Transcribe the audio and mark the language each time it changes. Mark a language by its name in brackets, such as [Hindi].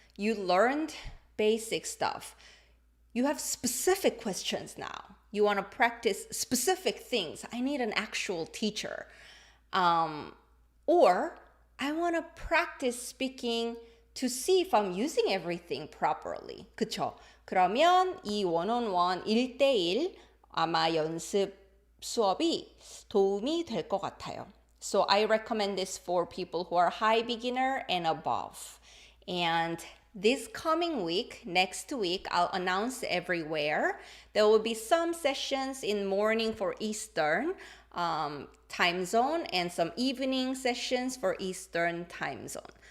[English] You learned basic stuff. You have specific questions now. You want to practice specific things. I need an actual teacher. Or I want to practice speaking to see if I'm using everything properly. [Korean] 그쵸? 그러면 이 one-on-one 1대1 아마 연습 수업이 도움이 될 것 같아요. [English] So I recommend this for people who are high beginner and above. And this coming week, next week, I'll announce everywhere. There will be some sessions in morning for Eastern time zone and some evening sessions for Eastern time zone.